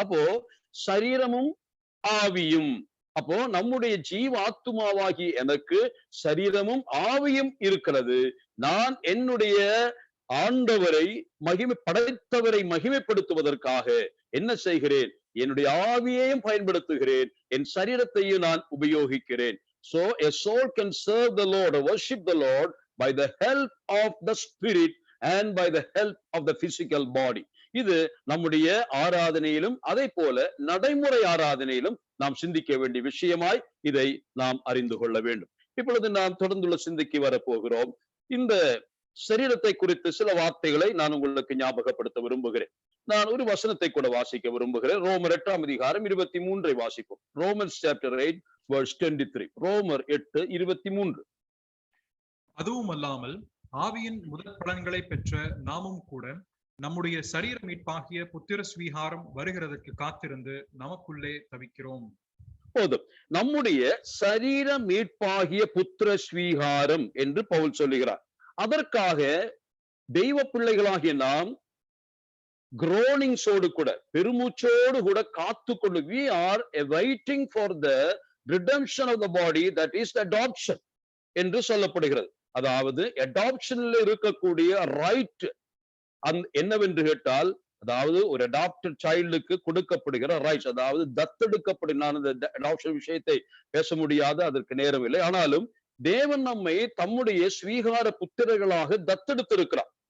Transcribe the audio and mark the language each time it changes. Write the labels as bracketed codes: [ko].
[ta] அப்போ சரீரமும் ஆவியும், அப்போ நம்முடைய ஜீவ ஆத்துமாவாகி எனக்கு சரீரமும் ஆவியும் இருக்கிறது. நான் என்னுடைய ஆண்டவரை படைத்தவரை மகிமைப்படுத்துவதற்காக என்ன செய்கிறேன்? என்னுடைய ஆவியையும் பயன்படுத்துகிறேன், என் சரீரத்தையும் நான் உபயோகிக்கிறேன். [en] So a soul can serve the Lord or worship the Lord by the help of the spirit and by the help of the physical body. [ta] இது நம்முடைய ஆராதனையிலும் அதே போல நடைமுறை ஆராதனையிலும் நாம் சிந்திக்க வேண்டிய விஷயமாய் இதை நாம் அறிந்து கொள்ள வேண்டும். இப்பொழுது நாம் தொடர்ந்துள்ள சிந்திக்கு வரப்போகிறோம். இந்த சரீரத்தை குறித்து சில வார்த்தைகளை நான் உங்களுக்கு ஞாபகப்படுத்த விரும்புகிறேன். நான் ஒரு வசனத்தை கூட வாசிக்க விரும்புகிறேன். ரோமர் 8:23 வாசிப்போம். Romans chapter 8:23. ரோமர் 8:23. அதுவும் அல்லாமல் ஆவியின் முதல் பலன்களை பெற்ற நாமும் கூட நம்முடைய சரீர மீட்பாகிய புத்திர ஸ்வீகாரம் வருகிறதற்கு காத்திருந்து நமக்குள்ளே தவிக்கிறோம். போதும். நம்முடைய சரீர மீட்பாகிய புத்திர ஸ்வீகாரம் என்று பவுல் சொல்லுகிறார். அதற்காக தெய்வ பிள்ளைகளாகிய நாம் groanings-ஓடு கூட, பெருமூச்சோடு கூட காத்துக்கொண்டு, [en] we are awaiting for the redemption of the body, that is the adoption [ta] என்று சொல்லப்படுகிறது. அதாவது அடாப்ஷன்ல இருக்கக்கூடிய ரைட் என்னவென்று கேட்டால், அதாவது ஒரு அடாப்டட் சைல்டுக்கு கொடுக்கப்படுகிற ரைட்ஸ், அதாவது தத்தெடுக்கப்படும். நான் இந்த அடாப்ஷன் விஷயத்தை பேச முடியாது, அதற்கு நேரம் இல்லை. ஆனாலும் தேவன் நம்மை தம்முடைய ஸ்வீகார புத்திரர்களாக தத்தெடுத்திருக்கிறார்.